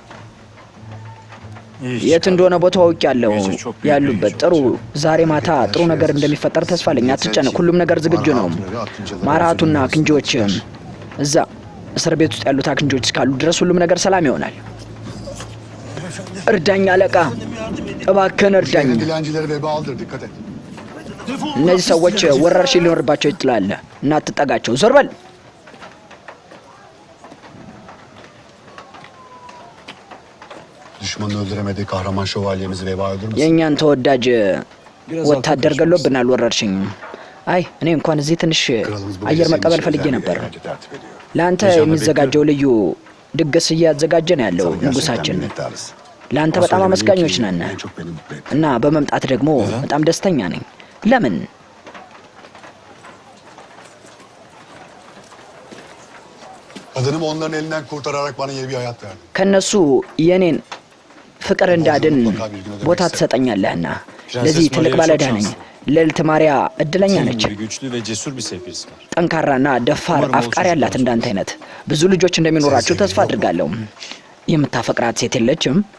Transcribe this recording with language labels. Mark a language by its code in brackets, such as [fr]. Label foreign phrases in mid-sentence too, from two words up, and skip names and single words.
[am] የት እንደሆነ ቦታው አውቄያለሁ። ያሉበት ጥሩ። ዛሬ ማታ ጥሩ ነገር እንደሚፈጠር ተስፋ አለኝ። አትጨነቅ። ሁሉም ነገር ዝግጁ ነው። ማራቱና አክንጆች እዛ እስር ቤት ውስጥ ያሉት አክንጆች እስካሉ ድረስ ሁሉም ነገር ሰላም ይሆናል። እርዳኝ አለቃ፣ እባክህን እርዳኝ። እነዚህ ሰዎች ወረርሽኝ ሊኖርባቸው ይችላል እና አትጠጋቸው። ዞር በል። [tr] Düşmanı öldüremedi kahraman şövalyemizi veba öldürmesin. [am] የእኛን ተወዳጅ ወታደር ገሎብናል ወረርሽኝ። አይ እኔ እንኳን እዚህ ትንሽ አየር መቀበል ፈልጌ ነበር። ለአንተ የሚዘጋጀው ልዩ ድግስ እያዘጋጀ ነው ያለው ንጉሳችን። ለአንተ በጣም አመስጋኞች ነን እና በመምጣት ደግሞ በጣም ደስተኛ ነኝ። ለምን? [tr] Kadınımı onların elinden kurtararak bana yeni bir hayat verdi. [am] ከነሱ የኔን ፍቅር እንዳድን ቦታ ትሰጠኛለህና ለዚህ ትልቅ ባለዕዳ ነኝ። ልዕልት ማርያ እድለኛ ነች። ጠንካራና ደፋር አፍቃሪ ያላት እንዳንተ አይነት ብዙ ልጆች እንደሚኖራችሁ ተስፋ አድርጋለሁ። የምታፈቅራት ሴት የለችም?